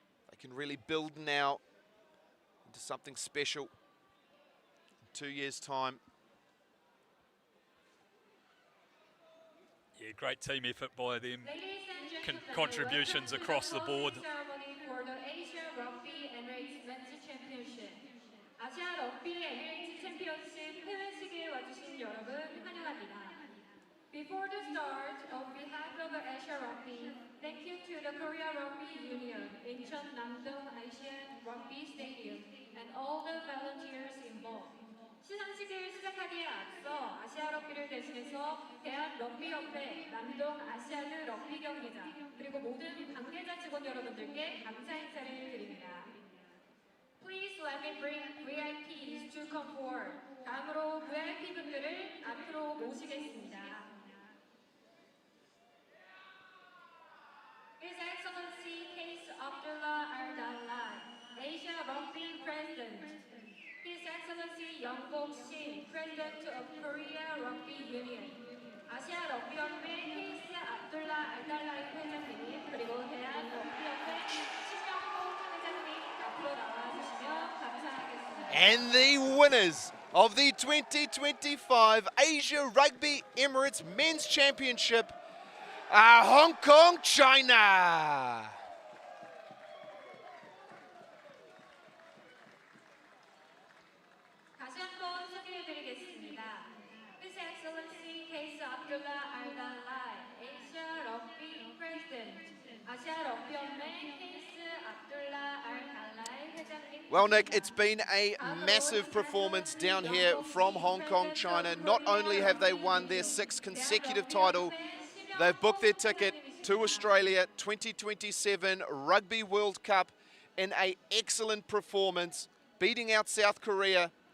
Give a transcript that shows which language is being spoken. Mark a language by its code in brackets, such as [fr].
[en] They can really build now into something special in 2 years' time. Yeah, great team effort by them. Contributions across the board. For the Asia Rugby Emirates Men's Championship. [ko] 아시아 럭비 에미레이트 챔피언십 회회식에 와주신 여러분 환영합니다. [en] Before the start, on behalf of Asia Rugby, thank you to the Korea Rugby Union, Incheon Namdong Asian Rugby Stadium, and all the volunteers involved. [ko] 시상식을 시작하기에 앞서 아시아 럭비를 대신해서 대한 럭비협회, 남동 아시아드 럭비 경기장, 그리고 모든 관계자 직원 여러분들께 감사 인사를 드립니다. [en] Please let me bring VIPs to come forward. [ko] 다음으로 VIP 분들을 앞으로 모시겠습니다. [en] His Excellency Qais Abdullah Al-Dalai, Asia Rugby President. His Excellency Young-Bok Shin, President of Korea Rugby Union. [ko] 아시아 럭비협회 케이스 압둘라 알달라이 회장님, 그리고 대한 럭비협회 신영복 회장님 앞으로 나와주시면 감사하겠습니다. [en] And the winners of the 2025 Asia Rugby Emirates Men's Championship are Hong Kong, China. [ko] 다시 한번 소개해드리겠습니다. [en] His Excellency Qais Abdullah Al-Dalai, Asia Rugby President. [ko] 아시아 럭비협회 케이스 압둘라 알달라이 회장님. [en] Well, Nick, it's been a massive performance down here from Hong Kong, China. Not only have they won their 6th consecutive title, they've booked their ticket to Australia 2027 Rugby World Cup in an excellent performance, beating out South Korea